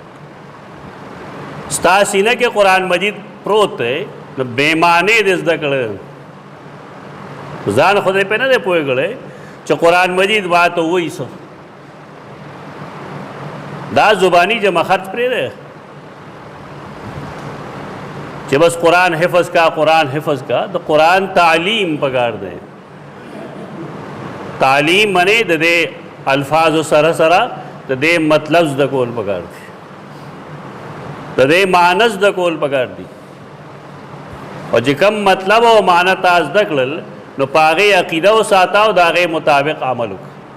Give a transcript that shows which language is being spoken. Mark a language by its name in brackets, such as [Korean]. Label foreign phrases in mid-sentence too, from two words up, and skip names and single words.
[Pashto] ستا سینه کې قرآن مجید پروت دی، نو بېمانې دې زده کړی، ځان خدای پې نه دی پوه کړی چې قرآن مجید ما ته ووایي څه. دا زبانی جمع خرچ پرې دی، چې بس قرآن حفظ کا قرآن حفظ کا د قرآن تعلیم پکار دی تعلیم منې د دې الفاظ سره سره د دې مطلب زده کول پکار دی د دې معنی زده کول پکار دی او چې کوم مطلب او معنی تاسو زده کړل نو په هغې عقیده وساته او د هغې مطابق عمل وکړه